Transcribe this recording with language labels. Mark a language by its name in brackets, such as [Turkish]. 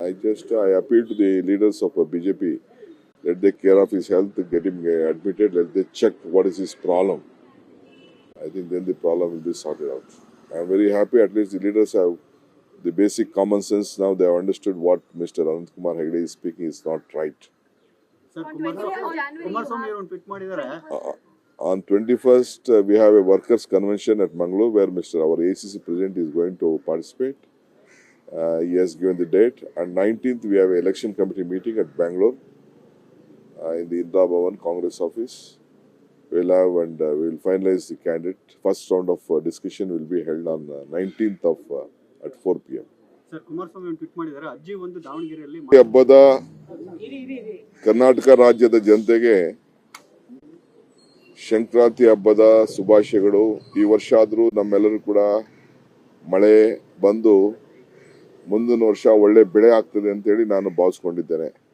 [English] I appeal to the leaders of BJP. Let they care of his health, get him admitted. Let they check what is his problem. I think then the problem will be sorted out. I am very happy. At least the leaders have the basic common sense. Now they have understood what Mr. Anant Kumar Hegde is speaking is not right. Sir, Kumaraswamy [Kannada] ಅವರು tweet ಮಾಡಿದ್ದಾರೆ. [English] On 21st, we have a workers' convention at Mangalore where our ACC president is going to participate. He has given the date. And 19th, we have an election committee meeting at Bangalore in the Indira Bhavan Congress office. We'll have and we'll finalize the candidate. First round of discussion will be held on 19th of at 4 p.m. [Kannada] Sir, Kumaraswamy ಅವರು tweet ಮಾಡಿದ್ದಾರೆ. ಅಜ್ಜಿ ಒಂದು ದಾವಣಗೆರೆಯಲ್ಲಿ ಹಬ್ಬದ ಕರ್ನಾಟಕ ರಾಜ್ಯದ ಜನತೆಗೆ ಸಂಕ್ರಾಂತಿ ಹಬ್ಬದ ಶುಭಾಶಯಗಳು. ಈ ವರ್ಷ ಆದರೂ ನಮ್ಮೆಲ್ಲರೂ ಕೂಡ ಮಳೆ ಬಂದು ಮುಂದಿನ ವರ್ಷ ಒಳ್ಳೆ ಬೆಳೆ ಆಗ್ತದೆ ಅಂತೇಳಿ ನಾನು ಭಾವಿಸ್ಕೊಂಡಿದ್ದೇನೆ.